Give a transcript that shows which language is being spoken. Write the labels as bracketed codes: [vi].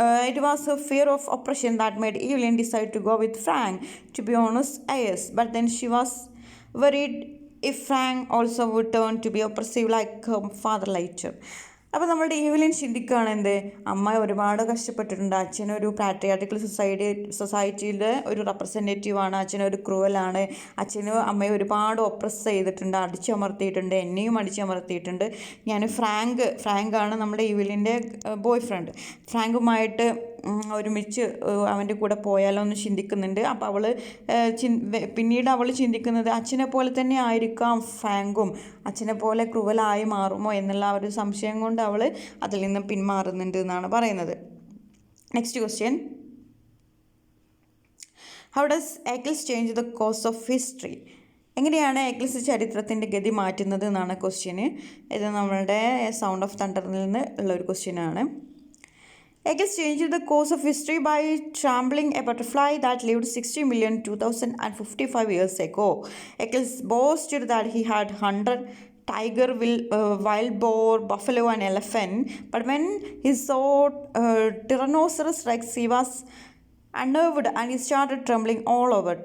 [en] It was her fear of oppression that made Evelyn decide to go with Frank. To be honest, yes. But then she was worried if Frank also would turn to be oppressive like her father later. [ml] അപ്പോൾ നമ്മളുടെ ഈവലിൻ ചിന്തിക്കുകയാണ് എന്ത്, അമ്മ ഒരുപാട് കഷ്ടപ്പെട്ടിട്ടുണ്ട്. അച്ഛനൊരു patriarchal സൊസൈറ്റിയുടെ ഒരു റെപ്രസെൻറ്റേറ്റീവാണ്. അച്ഛനൊരു ക്രൂവലാണ്. അച്ഛന് അമ്മയെ ഒരുപാട് ഒപ്രസ് ചെയ്തിട്ടുണ്ട്, അടിച്ചമർത്തിയിട്ടുണ്ട്, എന്നെയും അടിച്ചമർത്തിയിട്ടുണ്ട്. ഞാൻ ഫ്രാങ്കാണ് നമ്മുടെ ഈവലിൻ്റെ ബോയ് ഫ്രണ്ട്. ഫ്രാങ്കുമായിട്ട് ഒരുമിച്ച് അവൻ്റെ കൂടെ പോയാലോ എന്ന് ചിന്തിക്കുന്നുണ്ട്. അപ്പോൾ അവൾ പിന്നീട് അവൾ ചിന്തിക്കുന്നത് അച്ഛനെ പോലെ തന്നെ ആയിരിക്കാം ഫ്രാങ്കും, അച്ഛനെ പോലെ ക്രൂവലായി മാറുമോ എന്നുള്ള ഒരു സംശയം കൊണ്ട് അവൾ അതിൽ നിന്ന് പിന്മാറുന്നുണ്ട് എന്നാണ് പറയുന്നത്. [en] Next question, how does Eccles change the course of history? [ml] എങ്ങനെയാണ് ഏക്കിൾസ് ചരിത്രത്തിൻ്റെ ഗതി മാറ്റുന്നത് എന്നാണ് ക്വസ്റ്റ്യന്. ഇത് നമ്മളുടെ സൗണ്ട് ഓഫ് തണ്ടറിൽ നിന്ന് ഉള്ള ഒരു ക്വസ്റ്റ്യനാണ്. [en] Eccles changed the course of history by trampling a butterfly that lived 60,000,255 years ago. Eccles boasted that he had 100 tiger, wild boar, buffalo and elephant. But when he saw Tyrannosaurus Rex, he was unnerved and he started trembling all over.